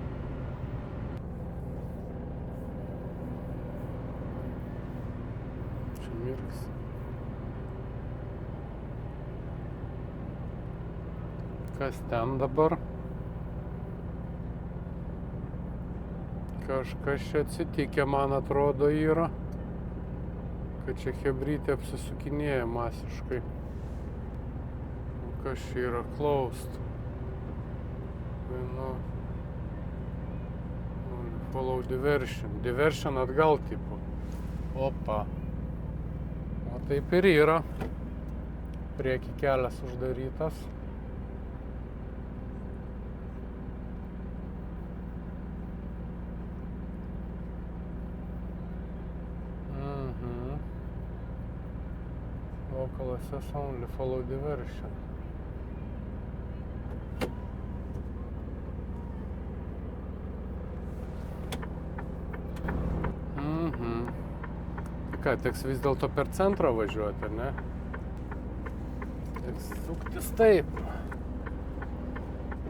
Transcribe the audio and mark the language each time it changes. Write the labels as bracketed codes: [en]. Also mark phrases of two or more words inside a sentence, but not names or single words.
[lt] Kas ten dabar? Kažkas čia atsitikę, man atrodo, yra. Kad čia chebrytė apsisukinėja masiškai. Kas čia yra closed? [en] Follow diversion. [lt] Diversion atgal tipo. Opa. O taip ir yra. Prieki kelias uždarytas. [en] Local access only, follow diversion. [lt] Ką, teks vis dėlto per centrą važiuoti, ar ne? Teks suktis taip.